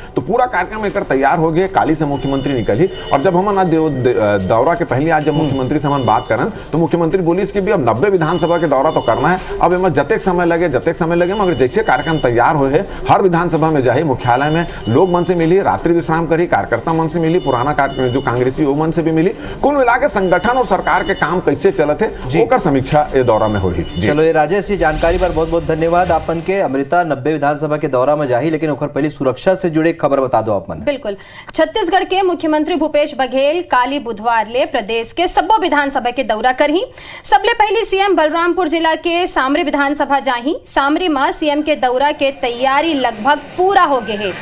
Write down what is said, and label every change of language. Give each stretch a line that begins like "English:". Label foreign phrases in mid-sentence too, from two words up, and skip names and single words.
Chhattisgarhi: तो पूरा कार्यक्रम एक तैयार हो गया। काली से मुख्यमंत्री निकली और जब हम दौरा के पहले आज जब मुख्यमंत्री से हम बात करन तो मुख्यमंत्री बोली कि भी अब 90 विधानसभा के दौरा तो करना है, अब इनमें जतेक समय लगे मगर जैसे कार्यक्रम तैयार हो है हर विधानसभा में जाए, मुख्यालय में लोग मन से मिली, रात्रि विश्राम करी, कार्यकर्ता मन से मिली, पुराना जो कांग्रेसी वो मन से भी मिली, कुल मिला के संगठन और सरकार के काम कैसे चलते ओकर समीक्षा ये दौरा में होगी। चलो ये राजेश जानकारी पर बहुत बहुत धन्यवाद आपन के। अमृता 90 विधानसभा के दौरा में जाही, लेकिन ओकर पहले सुरक्षा से जुड़े खबर बता दो आप मन। बिल्कुल, छत्तीसगढ़ के मुख्यमंत्री भूपेश बघेल काली बुधवार ले प्रदेश के सबो विधानसभा के दौरा करही। सबले पहले सीएम बलरामपुर जिला के सामरी विधानसभा जाही। सामरी में सीएम के दौरा के तैयारी लगभग पूरा हो गए है।